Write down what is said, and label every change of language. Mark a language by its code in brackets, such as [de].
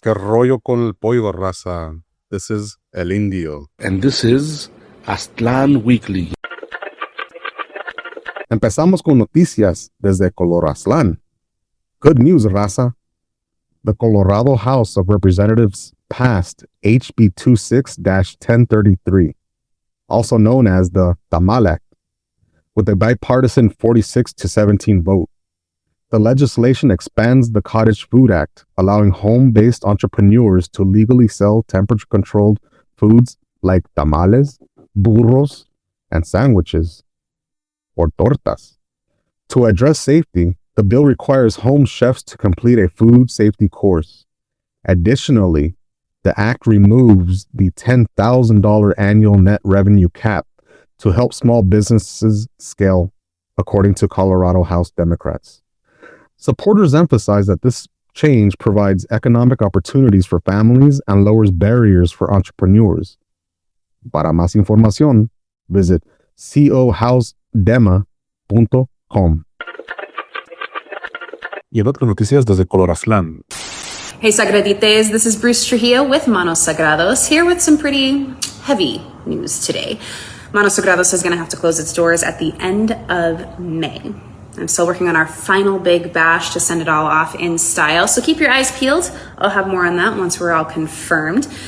[es] ¿Qué rollo con el pollo, raza? [en] This is El Indio. And this is Aztlan Weekly. [es] Empezamos con noticias desde Coloraztlán. [en] Good news, raza. The Colorado House of Representatives passed HB 26-1033, also known as the Tamal Act, with a bipartisan 46-17 vote. The legislation expands the Cottage Food Act, allowing home-based entrepreneurs to legally sell temperature-controlled foods like tamales, burros, and sandwiches, or tortas. To address safety, the bill requires home chefs to complete a food safety course. Additionally, the act removes the $10,000 annual net revenue cap to help small businesses scale, according to Colorado House Democrats. Supporters emphasize that this change provides economic opportunities for families and lowers barriers for entrepreneurs. [es] Para más información, [en] visit [es] cohousedema.com. Y en otras noticias desde Coloraztlán. [en] Hey Sagradites, this is Bruce Trujillo with Manos Sagrados, here with some pretty heavy news today. Manos Sagrados is going to have to close its doors at the end of May. I'm still working on our final big bash to send it all off in style. So keep your eyes peeled. I'll have more on that once we're all confirmed.